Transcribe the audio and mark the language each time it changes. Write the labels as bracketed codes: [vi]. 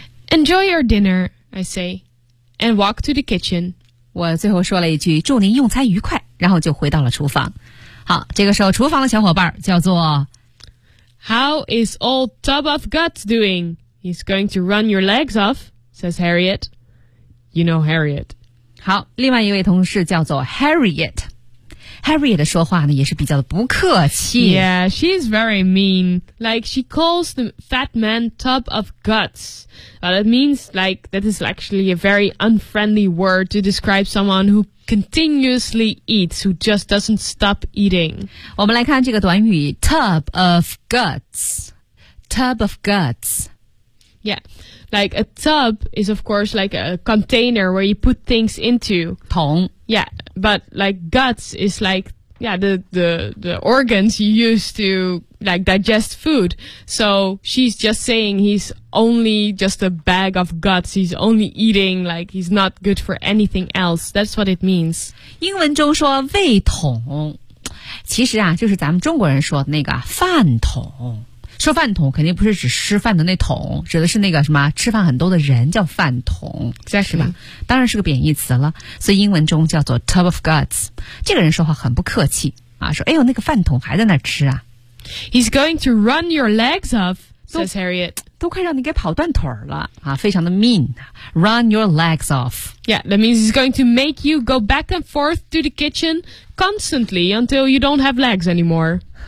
[en] Enjoy your dinner, I say, and walk to the kitchen. [zh] 我最后说了一句祝您用餐愉快，然后就回到了厨房。好，这个时候厨房的小伙伴叫做 [en] How is old tub of guts doing? He's going to run your legs off, says Harriet. You know Harriet. [zh] 好，另外一位同事叫做 Harriet。Harriet 的说话呢也是比较的不客气。 [en] Yeah, she's very mean. Like, she calls the fat man tub of guts. But it means like, that is actually a very unfriendly word to describe someone who continuously eats, who just doesn't stop eating. [zh] 我们来看这个短语 tub of guts. [en] Tub of guts. Yeah, like a tub is of course like a container where you put things into. [zh] 桶 [en] Yeah, but like guts is like, yeah, the organs you use to like digest food. So she's just saying he's only just a bag of guts. He's only eating, like he's not good for anything else. That's what it means. [zh] 英文中说胃桶，其实啊，就是咱们中国人说的那个饭桶。吃饭桶肯定不是指吃饭的那桶，指的是那个什么吃饭很多的人叫饭桶，是吧？当然是个贬义词了，所以英文中叫做 tub of guts。这个人说话很不客气啊，说哎呦那个饭桶还在那吃啊。 [en] He's going to run your legs off, says Harriet. [zh] 都快让你给跑断腿了啊，非常的 mean. [en] Run your legs off. Yeah, that means he's going to make you go back and forth to the kitchen constantly until you don't have legs anymore.